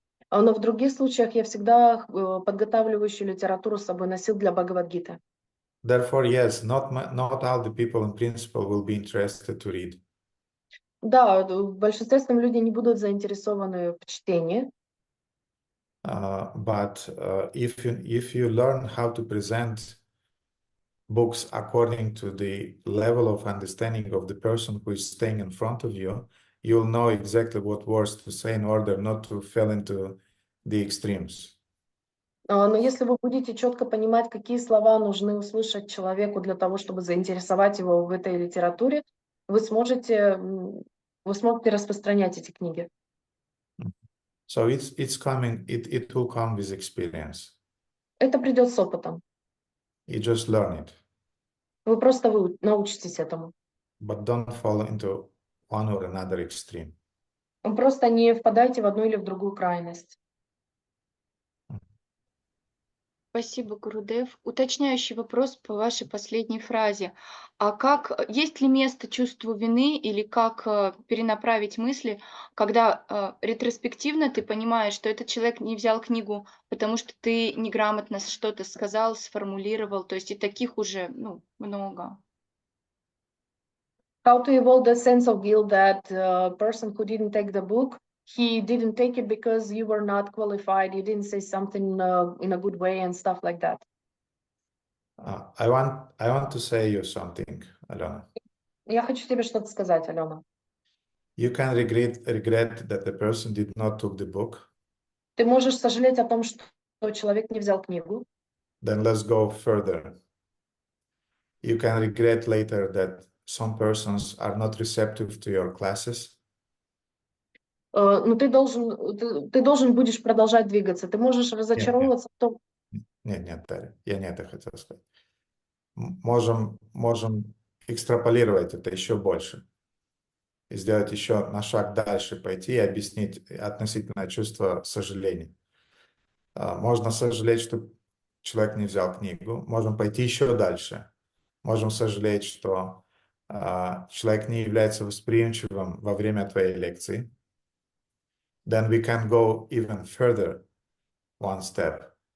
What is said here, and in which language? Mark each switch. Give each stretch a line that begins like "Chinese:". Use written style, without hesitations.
Russian: Но в других случаях я всегда подготавливающую литературу с собой носил для Бхагавад-гиты.
English: Therefore, yes, not all the people in principle will be interested to read.
Russian: Да, в большинстве своем люди не будут заинтересованы в чтении.
English: But if you learn how to present books according to the level of understanding of the person who is staying in front of you, you'll know exactly what words to say in order not to fall into the extremes.
Russian: Но если вы будете четко понимать, какие слова нужны услышать человеку для того, чтобы заинтересовать его в этой литературе, вы сможете распространять эти книги.
English: So it's coming, it will come with experience.
Russian: Это придет с опытом.
English: You just learn it.
Russian: Вы просто научитесь этому.
English: But don't fall into one or another extreme.
Russian: Вы просто не впадайте в одну или в другую крайность. Спасибо, Гурудев. Уточняющий вопрос по вашей последней фразе. Есть ли место чувству вины или как перенаправить мысли, когда ретроспективно ты понимаешь, что этот человек не взял книгу, потому что ты неграмотно что-то сказал, сформулировал, то есть и таких уже много.
English: How to evolve the sense of guilt that person who didn't take the book, he didn't take it because you were not qualified, you didn't say something in a good way and stuff like that. I want to say you something, Alena.
Russian: Я хочу тебе что-то сказать, Алена.
English: You can regret that the person did not took the book.
Russian: Ты можешь сожалеть о том, что человек не взял книгу.
English: Then let's go further. You can regret later that some persons are not receptive to your classes.
Russian: Но ты должен будешь продолжать двигаться. Ты можешь разочаровываться в том. Нет, Дарья, я не это хотел сказать. Можем экстраполировать это еще больше. И сделать еще на шаг дальше, пойти и объяснить относительно чувства сожаления. Можно сожалеть, что человек не взял книгу. Можем пойти еще дальше. Можем сожалеть, что человек не является восприимчивым во время твоей лекции.
English: Then we can go even further, one step.